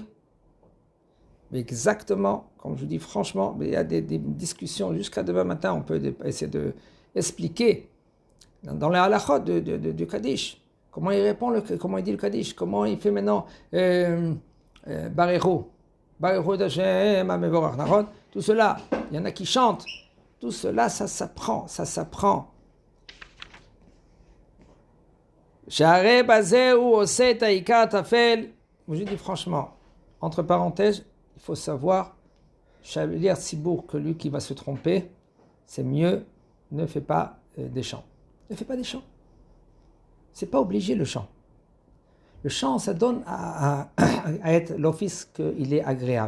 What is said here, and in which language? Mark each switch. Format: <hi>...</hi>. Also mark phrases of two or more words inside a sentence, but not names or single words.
<fr>Mais exactement, comme je vous dis franchement, il y a des discussions jusqu'à demain matin, on peut essayer d'expliquer dans les halachot du Kaddish. Comment il répond, comment il dit le Kaddish, comment il fait maintenant Barechu d'Hashem, Amevorach Naron, tout cela, il y en a qui chantent, tout cela, ça s'apprend.</fr> <he>שהרי בזה הוא עושה את העיקר טפל.</he> <fr>Je dis franchement, entre parenthèses, il faut savoir,</fr> <he>שליח ציבור,</he> <fr>que lui qui va se tromper, c'est mieux, ne fait pas des chants. Ne fais pas des chants. C'est pas obligé le chant. Le chant, ça donne à être l'office qu'il est agréable.</fr>